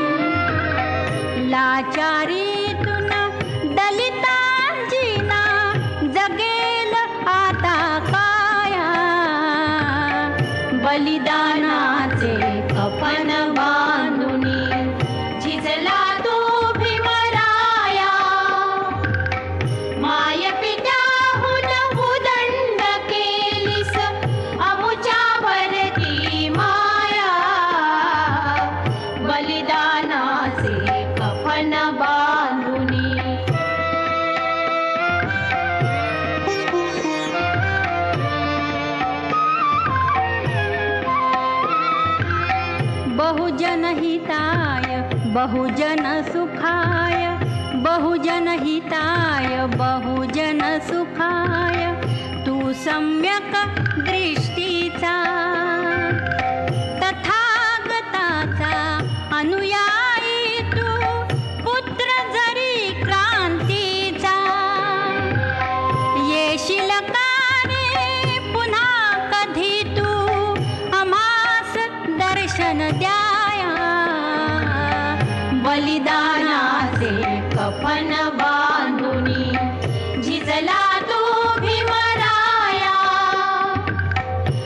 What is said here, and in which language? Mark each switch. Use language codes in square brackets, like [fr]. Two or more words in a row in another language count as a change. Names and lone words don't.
[mr] लाचारीतून दलितांजीना जगेल आता काया बलिदानाचे कफन बांधुनी झिजला तो भीमराया माय पित्याहून उदंड केलीस अमुच्यावरती माया बलिदानाचे कफन बांधुनी [pi] बहुजन हिताय बहुजन सुखाय बहुजन हिताय बहुजन सुखाय [mr] तू सम्यक दृष्टीचा तथागताचा अनुयायी तू पुत्र जरी क्रांतीचा येशील का रे पुन्हा कधी तू आम्हास दर्शन द्याया बलिदानाचे कफन बांधुनी झिजला तू भीमराया